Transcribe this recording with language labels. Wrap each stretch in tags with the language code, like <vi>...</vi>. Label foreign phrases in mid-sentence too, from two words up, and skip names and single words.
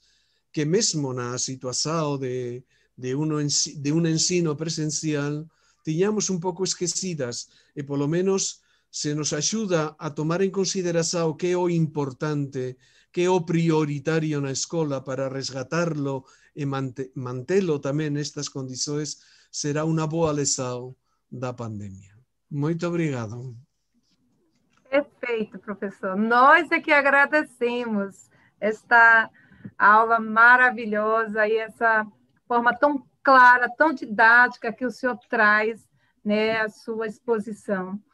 <gl>que mesmo na situación de un ensino presencial tiñamos un pouco esquecidas e polo menos se nos axuda a tomar en consideración que é o importante, que é o prioritario na escola para resgatarlo e mantelo tamén</gl> <pt>nestas condições,</pt> <gl>será unha boa lesão da pandemia.</gl> <pt>Muito obrigado. Perfeito, professor. Nós é que agradecemos esta aula maravilhosa e essa forma tão clara, tão didática que o senhor traz, né, a sua exposição.</pt>